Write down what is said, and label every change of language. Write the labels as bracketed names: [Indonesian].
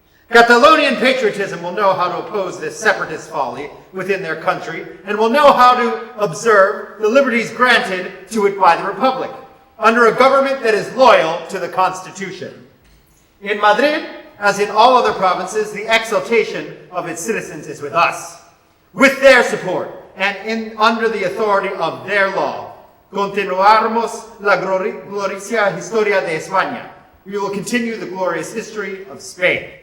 [English] Catalonian patriotism will know how to oppose this separatist folly within their country and will know how to observe the liberties granted to it by the Republic, under a government that is loyal to the Constitution. In Madrid, as in all other provinces, the exaltation of its citizens is with us, with their support, and under the authority of their law. [Spanish] Continuaremos la gloriosa historia de España. [English] We will continue the glorious history of Spain.